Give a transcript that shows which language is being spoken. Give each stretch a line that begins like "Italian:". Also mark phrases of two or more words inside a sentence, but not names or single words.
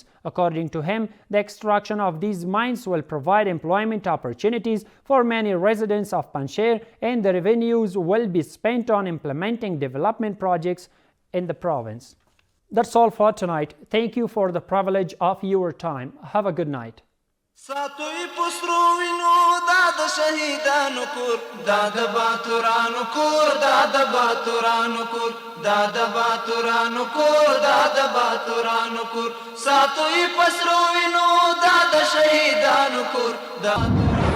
English: According to him, the extraction of these mines will provide employment opportunities for many residents of Panjshir, and the revenues will be spent on implementing development projects in the province. That's all for tonight. Thank you for the privilege of your time. Have a good night.
Pashto: ساتوی پسرو وینو دا د شهیدانو کور دا د باتورانو کور دا د باتورانو کور دا د باتورانو کور دا د باتورانو کور ساتوی پسرو وینو دا د شهیدانو کور دا